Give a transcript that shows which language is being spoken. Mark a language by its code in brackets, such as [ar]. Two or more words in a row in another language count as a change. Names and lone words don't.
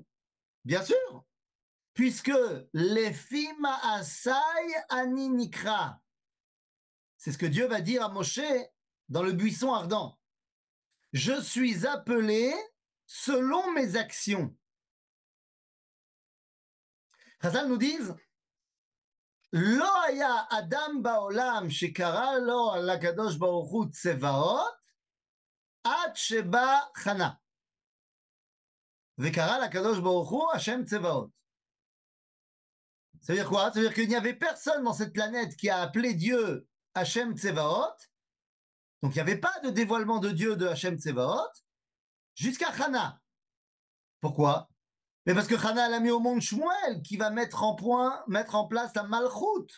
[fr] Bien sûr, puisque les [he] Fima Asai Ani Nikra, [fr] c'est ce que Dieu va dire à Moshe dans le buisson ardent. Je suis appelé selon mes actions. Chazal nous disent [he] לא היה אדם בעולם שקרא לו על הקדוש ברוך הוא צבאות עד שבא חנה. וקרא לקדוש ברוך הוא השם צבאות. [fr] Ça veut dire quoi? Ça veut dire qu'il n'y avait personne dans cette planète qui a appelé Dieu [he] Hachem Tsevaot. [fr] Donc il n'y avait pas de dévoilement de Dieu de [he] Hachem Tsevaot [fr] jusqu'à Hana. Pourquoi? Mais parce que Hana l'a mis au monde Shmuel qui va mettre en place la Malchut.